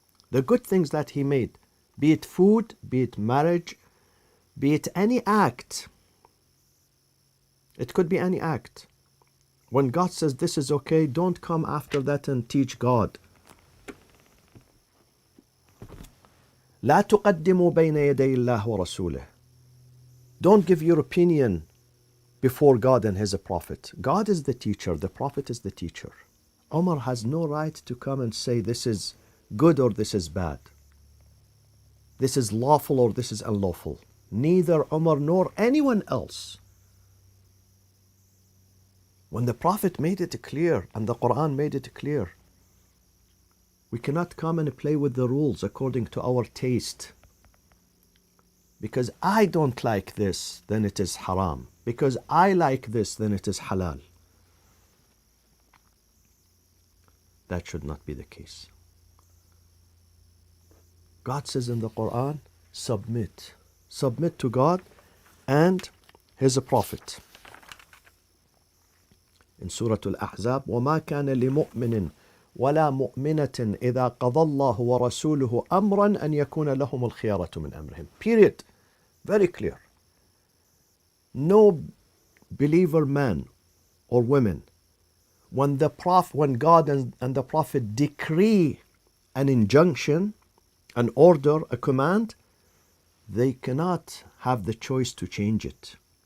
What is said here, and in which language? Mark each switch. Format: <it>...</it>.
<en>The good things that He made, be it food, be it marriage, be it any act. It could be any act. When God says this is okay, don't come after that and teach God.</en> <ar>لا تقدموا بين يدي الله ورسوله.</ar> <en>Don't give your opinion before God and His Prophet. God is the teacher, the Prophet is the teacher. Umar has no right to come and say this is good or this is bad. This is lawful or this is unlawful. Neither Umar nor anyone else. When the Prophet made it clear and the Qur'an made it clear, we cannot come and play with the rules according to our taste. Because I don't like this, then it is haram. Because I like this, then it is halal. That should not be the case. God says in the Qur'an, submit. Submit to God and His Prophet. In Surah Al-Ahzab,</en> <ar>وَمَا كَانَ لِمُؤْمِنٍ وَلَا مُؤْمِنَةٍ إِذَا قَضَى اللَّهُ وَرَسُولُهُ أَمْرًا أَنْ يَكُونَ لَهُمُ الْخِيَرَةُ مِنْ أَمْرِهِمْ.</ar> <en>Period. Very clear. No believer man or women, when God and the Prophet decree an injunction, an order, a command, they cannot have the choice to change it.</en>